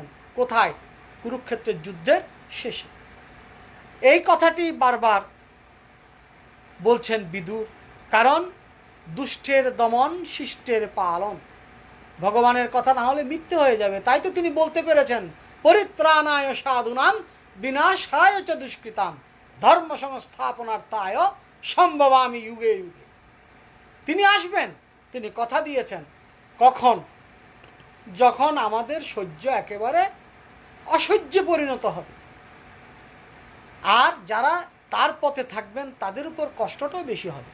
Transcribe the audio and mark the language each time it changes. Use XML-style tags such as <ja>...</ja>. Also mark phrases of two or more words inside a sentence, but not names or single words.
<bn>কোথায়? কুরুক্ষেত্রের যুদ্ধের শেষে। এই কথাটি বারবার বলছেন বিদুর, কারণ দুষ্টের দমন, শিষ্টের পালন। ভগবানের কথা না হলে মিথ্যে হয়ে যাবে, তাই তো তিনি বলতে পেরেছেন</bn> <sa>পরিত্রাণায় সাধুনাম বিনাশায় চ দুষ্কৃতাম ধর্ম সংস্থাপনার্থায় সম্ভবামি যুগে যুগে।</sa> <bn>তিনি আসবেন, তিনি কথা দিয়েছেন। কখন? যখন আমাদের সহ্য একেবারে অসহ্যে পরিণত হবে, আর যারা তার পথে থাকবেন তাদের উপর কষ্টটাও বেশি হবে।</bn>